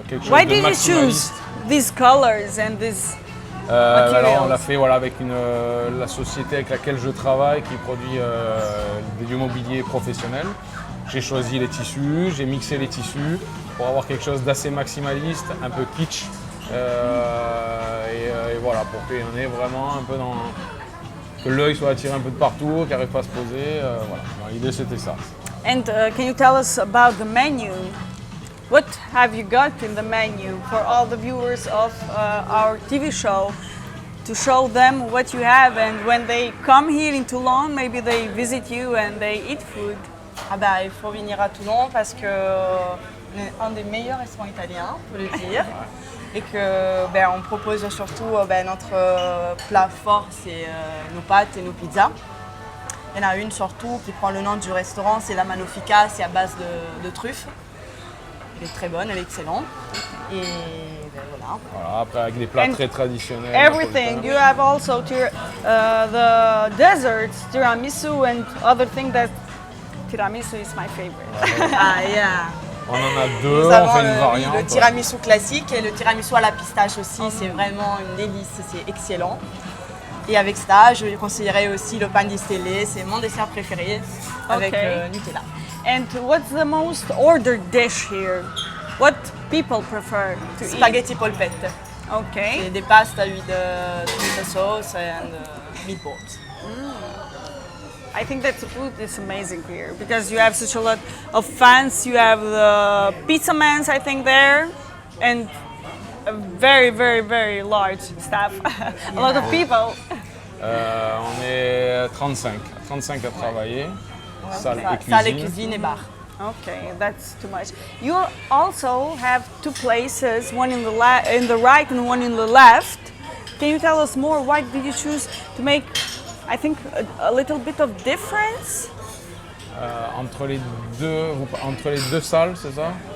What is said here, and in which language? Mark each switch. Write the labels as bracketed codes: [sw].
[en] Why did you choose these colors and these [fr] Alors, on l'a fait voilà, avec la société avec laquelle je travaille qui produit du mobilier professionnel. J'ai choisi les tissus, j'ai mixé les tissus pour avoir quelque chose d'assez maximaliste, un peu kitsch. Et voilà, pour qu'on ait vraiment un peu dans... que l'œil soit attiré un peu de partout, qu'il n'arrive pas à se poser. Voilà. L'idée c'était ça. [en] And can you tell us about the menu? What have you got in the menu for all the viewers of our TV show to show them what you have, and when they come here in Toulon, maybe they visit you and they eat food? [fr] Ah bah, il faut venir à Toulon parce que on est un des meilleurs restaurants italiens, faut le dire. Et que on propose surtout notre plat fort, c'est nos pâtes et nos pizzas. Il y en a une surtout qui prend le nom du restaurant, c'est la Manofica, c'est à base de truffes. Elle est très bonne, elle est excellente. Et voilà. Voilà, après avec des plats très traditionnels. [en] Everything. You have also the desserts, tiramisu and other things that tiramisu is my favorite. Ah, yeah. [fr] On en a deux, Nous on avons fait une variante. le tiramisu classique et le tiramisu à la pistache aussi, c'est vraiment une délice, c'est excellent. Et avec ça, je conseillerais aussi le pan di stelle, c'est mon dessert préféré avec Nutella. [en] And what's the most ordered dish here? What people prefer to Spaghetti polpette. eat? Okay. [fr] C'est des [en] pastes with tomato sauce and meatballs. I think that the food is amazing here because you have such a lot of fans. You have the pizza mans, I think, there, and a very, very, very large staff. A lot of people. [fr] On est 35 à travailler, salle et Salle et cuisine. cuisine et bar. [en] Okay, that's too much. You also have two places, one in the right and one in the left. Can you tell us more? Why did you choose to make, I think, a little bit of difference? [fr] Entre les deux salles, c'est ça?